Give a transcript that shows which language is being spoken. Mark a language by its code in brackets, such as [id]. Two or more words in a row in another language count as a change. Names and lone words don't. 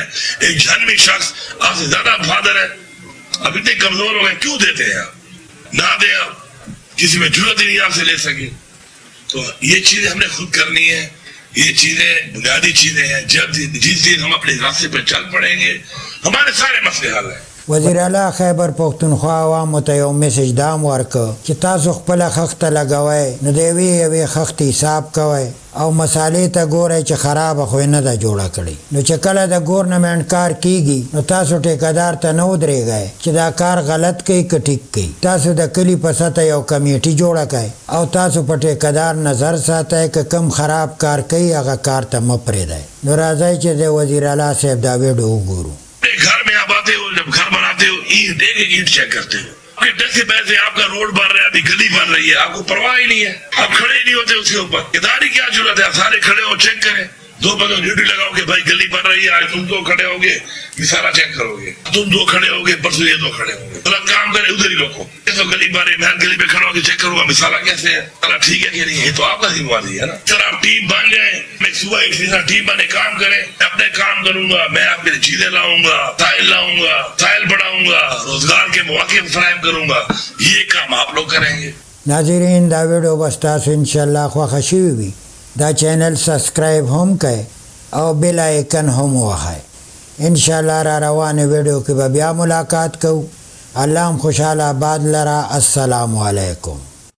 [ur] ایک جہنمی شخص آپ سے زیادہ وفادار ہے، اب اتنے کمزور ہو گئے، کیوں دیتے ہیں آپ؟ نہ دیں آپ، کسی میں ضرورت ہی نہیں آپ سے لے سکے. تو یہ چیزیں ہم نے خود کرنی ہے. یہ چیزیں بنیادی چیزیں ہیں. جس دن ہم اپنے راستے پہ چل پڑیں گے ہمارے سارے مسئلے حل ہیں. [ps] وزیر اعلی خیبر پختونخوا عوامو ته یو میسج دام ورکړ چې تاسو خپله خښته لګوئ نو د یوې خښتې حساب کوئ او مسالې ته ګورئ چې خرابه خو یې نه ده جوړه کړې. نو چې کله د ګورنمنټ کار کیږي نو تاسو ټیکهدار ته نه ودرېږئ چې دا کار غلط کوي که ټیک کوي. تاسو د کلي په سطح یو کمیټي جوړه کړئ او تاسو په ټیکهدار نظر ساتئ که کم خراب کار کوي هغه کار ته مه پرېږدئ. نو راځئ چې د وزیر اعلی صاحب دا ویډیو وګورو. [ur] گھر میں آپ آتے ہو، جب گھر بناتے ہو اینٹ ایک اینٹ چیک کرتے ہو کہ 10 سے پیسے آپ کا روڈ بن رہا ہے، ابھی گلی بن رہی ہے، آپ کو پرواہ ہی نہیں ہے. آپ کھڑے ہی نہیں ہوتے اس کے اوپر. اداری کیا ضرورت ہے؟ آپ سارے کھڑے ہو، چیک کریں. 2 بندوں ڈیوٹی لگاؤ کہ بھائی گلی بن رہی ہے، آج تم 2 کھڑے ہوگے، یہ سارا چیک کرو گے. تم 2 کھڑے ہوگے، پرسوں یہ 2 کھڑے ہوں گے. غلط کام کرے ادھر ہی روکو. تو گلی بن رہی ہے، میں گلی پہ کھڑا ہو کے چیک کروں گا مثالا کیسے ہے، ٹھیک ہے کہ نہیں. یہ تو آپ کا ذمہ داری ہے نا. سر آپ ٹیم بن جائیں، میں صبح ایک ٹیم بنے کام کریں. میں اپنے کام کروں گا، میں آپ کے لیے چیزیں لاؤں گا، سائل بڑھاؤں گا، روزگار کے مواقع فراہم کروں گا. یہ کام آپ لوگ کریں گے. [ps] ناظرین دا ویډیو بس تاسو انشاءالله خوښه شوې وي. دا چینل سبسکرایب هم کړئ او [en] bell icon [ps] هم ووهئ. انشاءالله را روانې ویډیو کې به بیا ملاقات کوو. الله هم خوشحاله آباد لره. [ar] السلام علیکم.